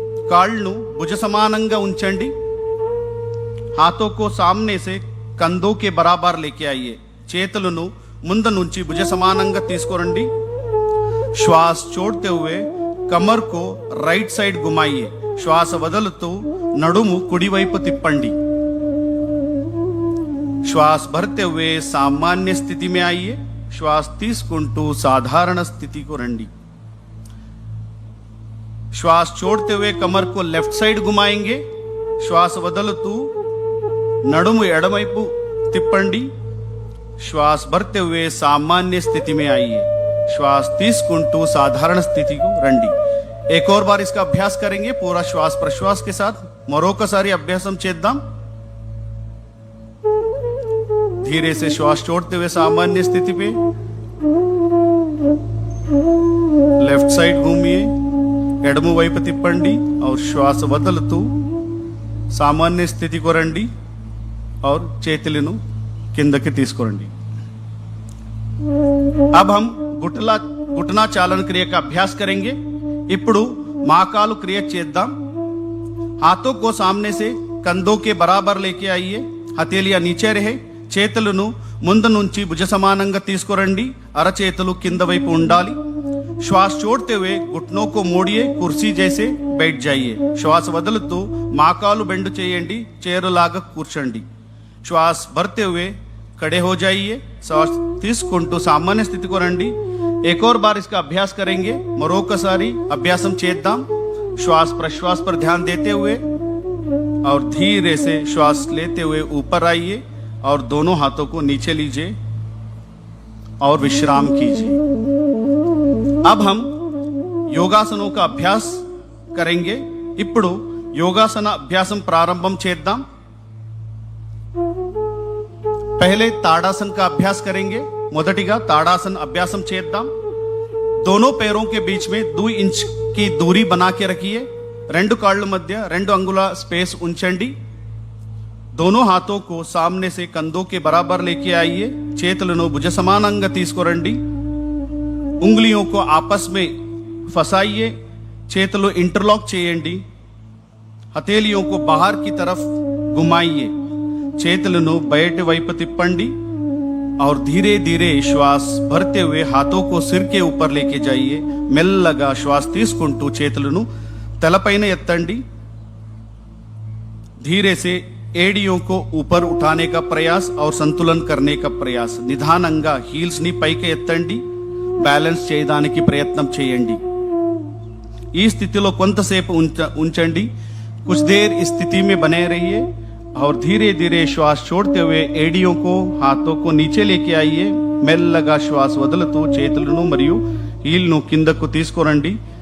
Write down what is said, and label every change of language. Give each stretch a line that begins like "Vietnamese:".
Telugu: కాళ్ళను భుజ సమానంగా ఉంచండి.
Hindi: हाथों को सामने से कंधों के बराबर लेके आइए.
Telugu: చేతులను ముందు నుంచి భుజ సమానంగా తీసుకురండి.
Hindi: श्वास छोड़ते हुए कमर को राइट साइड घुमाइए.
Telugu: श्वास వదులుతూ నడుము కుడివైపు తిప్పండి.
Hindi: श्वास भरते हुए सामान्य स्थिति में आइए.
Telugu: श्वास తీసుకుంటూ సాధారణ స్థితికి రండి.
Hindi: श्वास छोड़ते हुए कमर को लेफ्ट साइड घुमाएंगे.
Telugu: श्वास వదులుతూ నడుము ఎడమవైపు తిప్పండి.
Hindi: श्वास भरते हुए सामान्य स्थिति में आइए.
Telugu: श्वास తీసుకుంటూ సాధారణ స్థితికి రండి.
Hindi: एक और बार इसका अभ्यास करेंगे पूरा श्वास प्रश्वास के साथ.
Telugu: మరొకసారి అభ్యాసం చేద్దాం.
Hindi: धीरे से श्वास छोड़ते हुए सामान्य स्थिति पे लेफ्ट साइड घूमिए.
Telugu: ఎడమ వైపు తిప్పండి
Hindi: और
Telugu: श्वास వదులుతూ సామాన్య స్థితికి రండి और చేతులను కిందకి తీసుకురండి.
Hindi: अब हम घुटना चालन क्रिया का अभ्यास करेंगे.
Telugu: ఇప్పుడు మాకాలు క్రియ చేద్దాం.
Hindi: हाथों को सामने से कंधों के बराबर लेके आइए. हथेलियां नीचे रहे.
Telugu: చేతులను ముందు నుంచి భుజ సమానంగా తీసుకురండి. అరచేతులు కింద వైపు ఉండాలి.
Hindi: श्वास छोड़ते हुए घुटनों को मोड़िए. कुर्सी जैसे बैठ जाइए.
Telugu: श्वास వదులుతూ మాకాలు బెండ్ చేయండి. చేరులాగా కూర్చోండి.
Hindi: श्वास भरते हुए खड़े हो जाइए.
Telugu: श्वास తీసుకుంటూ సామాన్య స్థితికి రండి.
Hindi: एक और बार इसका अभ्यास करेंगे.
Telugu: మరొకసారి అభ్యాసం చేద్దాం.
Hindi: श्वास प्रश्वास पर ध्यान देते हुए और धीरे से श्वास लेते हुए ऊपर आइए और दोनों हाथों को नीचे लीजिए और विश्राम कीजिए. अब हम योगासनों का अभ्यास करेंगे.
Telugu: ఇప్పుడు యోగాసన అభ్యాసం ప్రారంభం చేద్దాం.
Hindi: पहले ताड़ासन का अभ्यास करेंगे.
Telugu: మొదటిగా తాడాసన్ అభ్యాసం చేద్దాం.
Hindi: दोनों पैरों के बीच में 2 इंच की दूरी बना के रखिए.
Telugu: రెండు కాళ్ళ మధ్య 2 అంగుళ స్పేస్ ఉంచండి.
Hindi: दोनों हाथों को सामने से कंधों के बराबर लेके आइए.
Telugu: చేతులను భుజ సమానంగా తీసుకురండి.
Hindi: उंगलियों को आपस में फंसाइए.
Telugu: చేతులు इंटरलॉक చేయండి.
Hindi: हथेलियों को बाहर की तरफ घुमाइए.
Telugu: చేతులను బయట వైపు తిప్పండి
Hindi: और धीरे धीरे श्वास भरते हुए हाथों को सिर के ऊपर लेके जाइए.
Telugu: మెల్లగా శ్వాస తీసుకుంటూ చేతులను తలపైన ఎత్తండి.
Hindi: धीरे से एड़ियों को ऊपर उठाने का प्रयास और संतुलन करने का प्रयास.
Telugu: నిదానంగా హీల్స్ ని పైకి ఎత్తండి. బ్యాలెన్స్ చేయడానికి ప్రయత్నం చేయండి. ఈ స్థితిలో కొంతసేపు ఉంచండి.
Hindi: कुछ देर इस स्थिति में बने रहिए और धीरे धीरे श्वास छोड़ते हुए एड़ियों को हाथों को नीचे लेके आइए.
Telugu: మెల్లగా శ్వాస వదులుతూ చేతులను మరియు హీల్ను కిందకు తీసుకురండి.